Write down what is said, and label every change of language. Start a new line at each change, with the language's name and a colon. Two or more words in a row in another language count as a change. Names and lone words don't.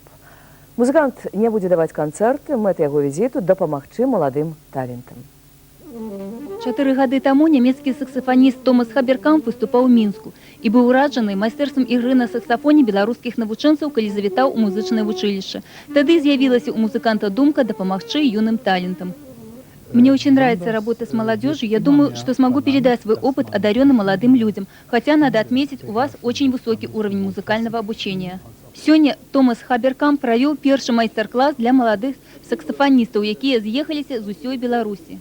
Belarusian: Музыкант не будзе даваць канцэрты, мэта яго візіту дапамагчы маладым талентам. 4 гады таму нямецкі саксафаніст Томас Хаберкамп выступаў у Мінску і быў ураджаны майстэрствам ігры на саксафоне беларускіх навучэнцаў, калі завітаў у музычнае вучылішча. Тады з'явілася у музыканта думка дапамагчы юным талентам.
Russian: Мне очень нравится работа с молодежью. Я думаю, что смогу передать свой опыт одаренным молодым людям. Хотя надо отметить, у вас очень высокий уровень музыкального обучения. Сегодня Томас Хаберкамп провел первый майстер-класс для молодых саксофонистов, которые съехались из усей Беларуси.